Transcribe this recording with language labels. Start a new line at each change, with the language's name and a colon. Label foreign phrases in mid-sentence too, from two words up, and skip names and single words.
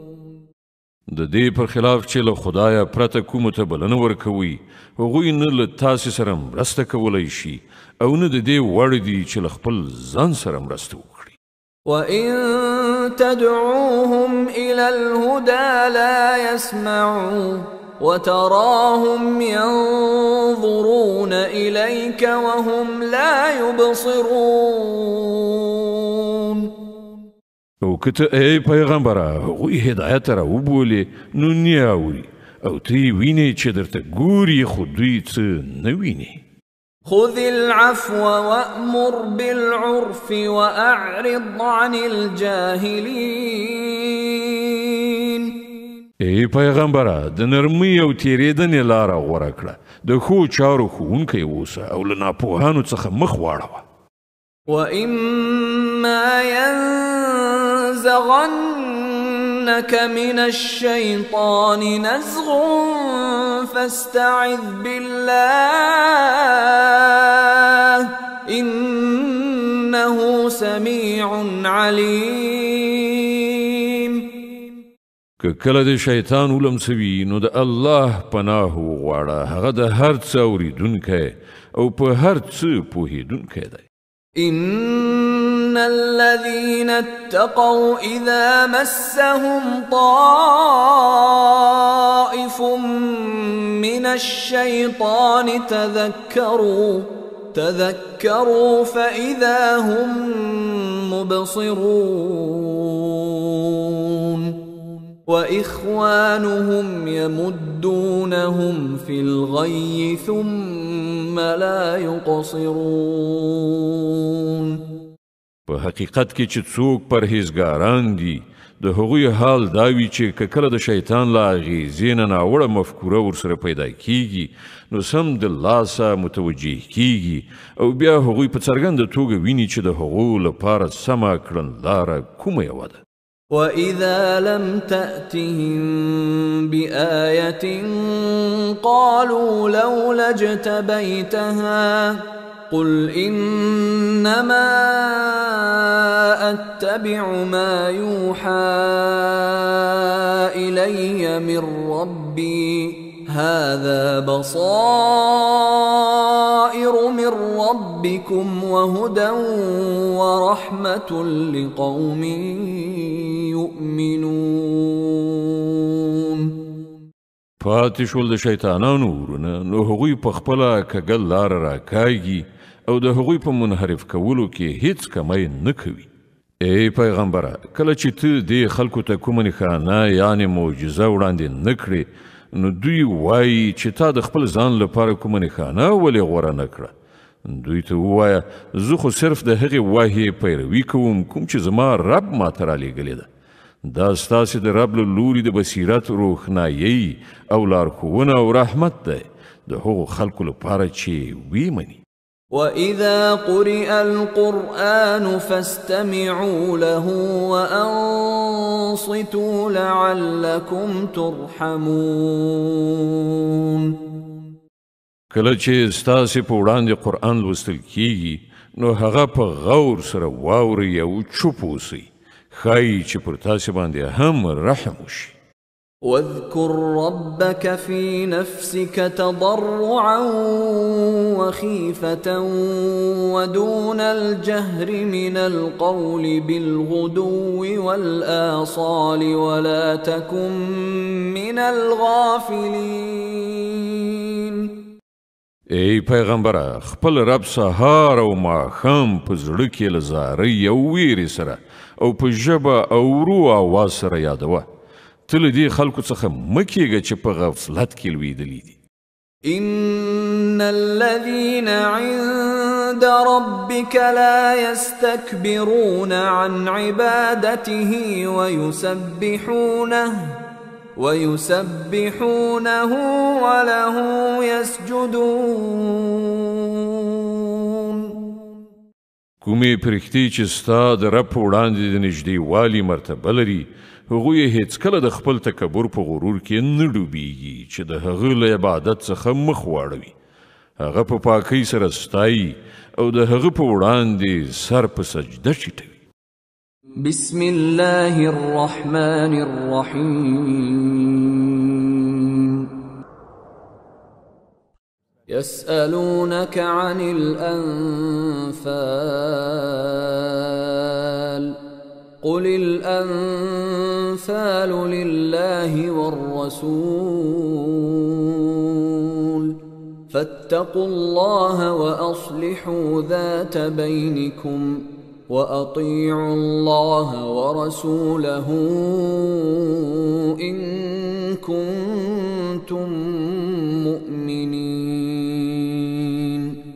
Pashto: د دې پر خلاف چې له خدایه پرته کومو ته بلنه ورکوي هغوی نه له تاسې سره مرسته کولی شي او نه د دې وړ دي چې له خپل ځان سره مرسته وکړي.
Arabic: وَإِن تَدْعُوهُمْ إِلَى الْهُدَى لَا يَسْمَعُوا وَتَرَاهُمْ يَنظُرُونَ إِلَيْكَ وَهُمْ لَا يُبْصِرُونَ.
Pashto: او که ته ای پیغمبره هغوی هدایت ته راوبولې نو نه اوري او ته یې وینې چې درته ګوري خو دوی څه نه ویني.
Arabic: خذ العفو وأمر بالعرف وأعرض عن الجاهلين.
Pashto: ای پیغمبره د نرمۍ او تیریدنې لاره غوره کړه د ښو چارو ښوونکی اوسه او له ناپوهانو څخه مخ واړوه
Arabic: وإما ينزغنك من الشيطان نزغ فاستعذ بالله إنه سميع عليم
Pashto: که کله د شیطان ولمسوي نو د الله پناه وغواړه هغه د هر څه اورېدونکی او په هر څه پوهېدونکی دی
Arabic: إن الذين اتقوا إذا مسهم طائف من الشيطان تذكروا فإذا هم مبصرون وإخوانهم يمدونهم في الغي ثم لا يقصرون
Pashto: په حقیقت کې چې څوک پرهیزګاران دي د هغوی حال دا وي چې کله د شیطان له اغېزې نه ناوړه مفکوره ورسره پیدا کیږي نو سم د لاسه متوجه کیږي او بیا هغوی په څرګنده توګه ویني چې د هغو لپاره سمه کړنلاره کومه یوه ده
Arabic: وإذا لم تأتهم بآية قالوا لولا اجتبيتها قل إنما أتبع ما يوحى إلي من ربي هذا بصائر من ربكم وهدى ورحمة لقوم يؤمنون
Pashto: پاتې شول د شیطانانو ورونه نو هغوی په خپله کږه لاره راکاږي او د هغوی په منحرف کولو کې هیڅ کمی نه کوي ای پیغمبره کله چې ته دې خلکو ته کومه نښانه یعنې معجزه وړاندې نه کړې نو دوی وایي چې تا د خپل ځان لپاره کومه نښانه ولې غوره نه کړه دوی ته ووایه زه خو صرف د هغې وحی پیروي کوم کوم چې زما رب ماته رالیږلې ده دا ستاسې د رب له لوري د بصیرت روښنایي او لارښوونه او رحمت دی د هغو خلکو لپاره چې ویې مني
Arabic: وإذا قرئ القرآن فاستمعوا له وأنصتوا لعلكم ترحمون
Pashto: کله چې ستاسې په وړاندې قرآن لوستل کیږي نو هغه په غور سره واورئ او چوپ اوسئ ښایي چې پر تاسې باندې هم رحم وشي
Arabic: واذكر ربك في نفسك تضرعا وخيفة ودون الجهر من القول بالغدو والآصال ولا تكن من الغافلين
Pashto: ای پیغمبره خپل رب سهار او ماښام په زړه کې له زارۍ او ویرې سره او په ژبه او ورو آواز سره یادوه ته له دې خلکو څخه مه کېږه چې په غفلت کې لویدلي دي
Arabic: إن الذين عند ربك لا يستكبرون عن عبادته ويسبحونه وله يسجدون
Pashto: کومې پرښتې چې ستا د رب په وړاندې د نږدېوالي مرتبه لري هغوی هیڅکله د خپل تکبر په غرور کې نه ډوبېږي چې د هغه له عبادت څخه مخ واړوي هغه په پاکۍ سره ستایي او د هغه په وړاندې سر په سجده ټیټوي
Arabic: بسم الله الرحمن الرحيم يسألونك عن الأنفال قل الأنفال لله والرسول فاتقوا الله وأصلحوا ذات بينكم وأطيعوا الله ورسوله إن كنتم مؤمنين